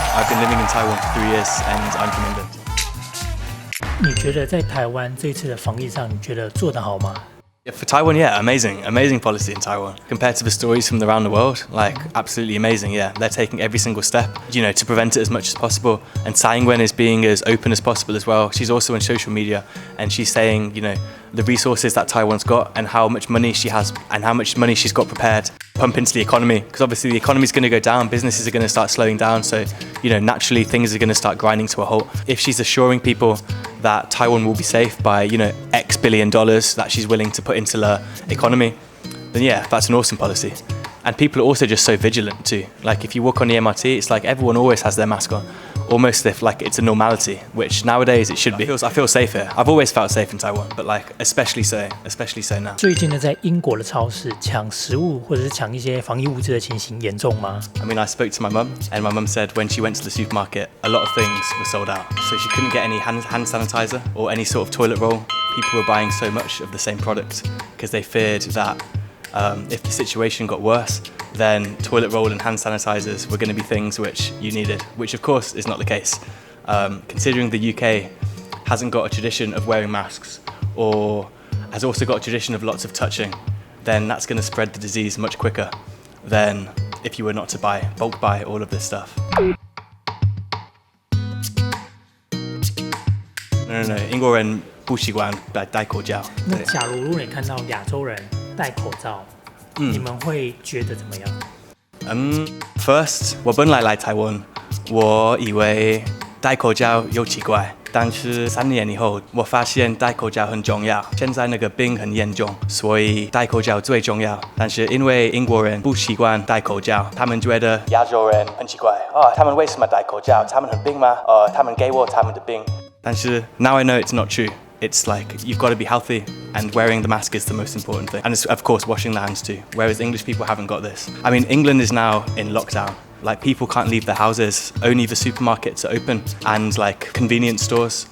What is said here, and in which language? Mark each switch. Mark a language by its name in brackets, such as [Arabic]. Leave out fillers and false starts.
[English] I've been living in Taiwan for 3 years and I'm from England. [Chinese] 你觉得在台湾这一次的防疫上，你觉得做得好吗？ [English] Yeah, for Taiwan, yeah, amazing policy in Taiwan. Compared to the stories from around the world, like absolutely amazing, yeah. They're taking every single step, to prevent it as much as possible. And Tsai Ing-wen is being as open as possible as well. She's also on social media and she's saying, the resources that Taiwan's got and how much money she has and how much money she's got prepared to pump into the economy. Because obviously the economy's going to go down, businesses are going to start slowing down. So, naturally things are going to start grinding to a halt. If she's assuring people that Taiwan will be safe by, X billion dollars that she's willing to put into the economy, then yeah, that's an awesome policy. And people are also just so vigilant too. Like if you walk on the MRT, it's like everyone always has their mask on. Almost if like it's a normality, which nowadays it should be. I feel safe here. I've always felt safe in Taiwan, but like especially so now. 最近呢，在英国的超市抢食物或者是抢一些防疫物资的情形严重吗？ I mean, I spoke to my mum, and my mum said when she went to the supermarket, a lot of things were sold out. So she couldn't get any hand sanitizer or any sort of toilet roll. People were buying so much of the same product because they feared that if the situation got worse, then toilet roll and hand sanitizers were going to be things which you needed, which of course is not the case. Considering the UK hasn't got a tradition of wearing masks or has also got a tradition of lots of touching, then that's going to spread the disease much quicker than if you were not to bulk buy all of this stuff. [Chinese] No, 英国人不习惯戴口罩。那假如你看到亚洲人戴口罩，你们会觉得怎么样？First， 我本来来台湾，我以为戴口罩有奇怪，但是3年以后，我发现戴口罩很重要。现在那个病很严重，所以戴口罩最重要。但是因为英国人不习惯戴口罩，他们觉得亚洲人很奇怪。他们为什么戴口罩？他们很病吗？他们给我他们的病。但是 [English] now I know it's not true. It's like you've got to be healthy and wearing the mask is the most important thing. And it's, of course, washing the hands too, whereas English people haven't got this. I mean, England is now in lockdown. Like people can't leave their houses, only the supermarkets are open and like convenience stores.